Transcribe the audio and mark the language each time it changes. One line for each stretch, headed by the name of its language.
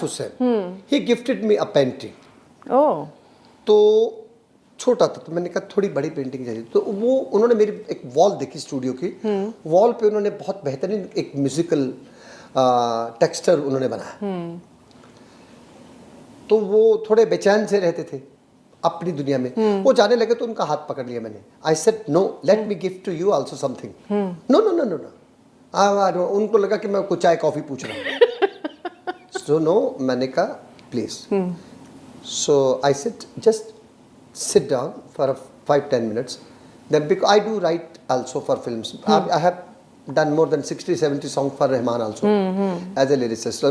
English: Hussain, he gifted me a painting. ओह
Hindi: तो छोटा था, तो मैंने कहा थोड़ी बड़ी पेंटिंग चाहिए, तो वो उन्होंने मेरी एक वॉल देखी स्टूडियो की, वॉल पे उन्होंने बहुत बेहतरीन एक म्यूजिकल टेक्सचर उन्होंने बनाया. तो वो थोड़े बेचैन से रहते थे अपनी दुनिया में. वो जाने लगे तो उनका हाथ पकड़ लिया मैंने.
English: I said no, let me give to you also something. No no no no no.
Hindi: उनको लगा कि मैं कुछ चाय कॉफी पूछ रहा हूँ.
English: so no,
Hindi: मैंने कहा
English: Please. So I said just sit down for 5-10 minutes. Then because I do write also for films. I have done more than 60-70 songs for Rahman also as a lyricist.